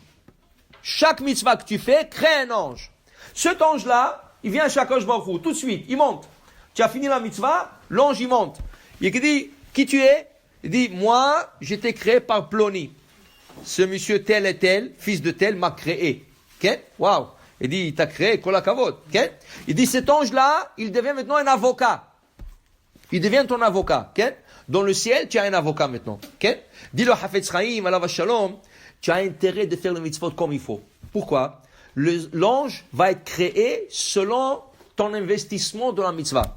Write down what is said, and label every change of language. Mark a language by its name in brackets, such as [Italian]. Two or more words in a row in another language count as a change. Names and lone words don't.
[French] Chaque mitzvah que tu fais crée un ange. Cet ange-là, il vient à [Hebrew] הקדוש ברוך הוא, [French] tout de suite, il monte. Tu as fini la mitzvah, l'ange il monte. Il dit, qui tu es? Il dit, moi, j'étais créé par Ploni. Ce monsieur tel et tel, fils de tel, m'a créé. Okay? Waouh! Il dit, il t'a créé, [Hebrew] כל הכבוד. [French] Okay? Il dit, cet ange-là, il devient maintenant un avocat. Il devient ton avocat. Okay? Dans le ciel, tu as un avocat maintenant. Okay? Dis le Hafetz Chaim, [Hebrew] עליו השלום, [French] tu as intérêt de faire le mitzvot comme il faut. Pourquoi? L'ange va être créé selon ton investissement dans la mitzvah.